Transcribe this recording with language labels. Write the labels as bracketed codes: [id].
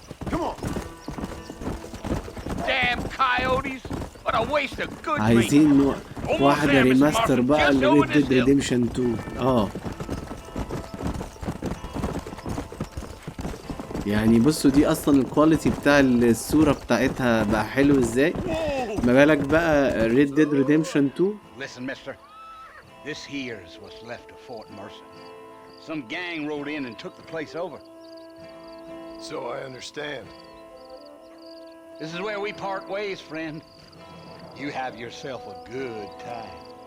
[en] Come on. Damn coyotes. What a waste of good meat. [ar] عايزين واحدة ريماستر بقى لريد ديد ريديمشن 2. يعني بصوا دي اصلا الكواليتي بتاع الصورة بتاعتها بقى حلو ازاي. ما بالك بقى ريد ديد ريديمشن 2. [en] Listen, mister. This here's what's left of Fort Mercer. Some gang rode in and took the place over. So I understand. This is where we part ways, friend. You have yourself a good time.